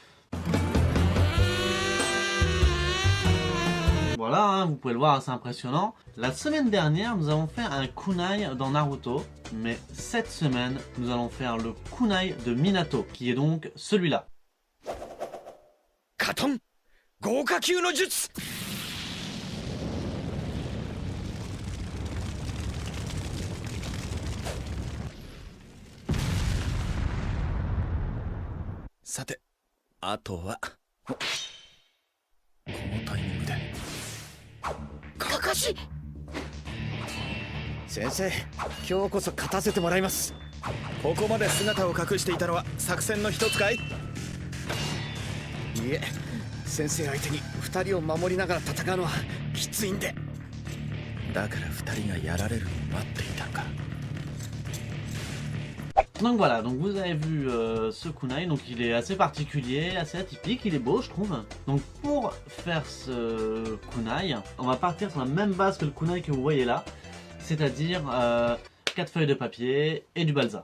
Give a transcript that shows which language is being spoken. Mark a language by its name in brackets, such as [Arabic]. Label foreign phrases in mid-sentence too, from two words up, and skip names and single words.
[French] Voilà, hein, vous pouvez le voir, c'est impressionnant. La semaine dernière, nous avons fait un kunai dans Naruto. Mais cette semaine, nous allons faire le kunai de Minato, qui est donc celui-là. [Japanese] 火遁・豪火球の術. Sate, あとはこのタイミングでかかし先生、今日こそ勝たせてもらいます。ここまで姿を隠していたのは作戦の一つかい？いえ、先生相手に2人を守りながら戦うのはきついんで。だから2人がやられるのを待っていたのか。 [French] Donc voilà, donc vous avez vu ce kunai, donc il est assez particulier, assez atypique, il est beau je trouve. Donc pour faire ce kunai, on va partir sur la même base que le kunai que vous voyez là, c'est-à-dire 4 feuilles de papier et du balsa.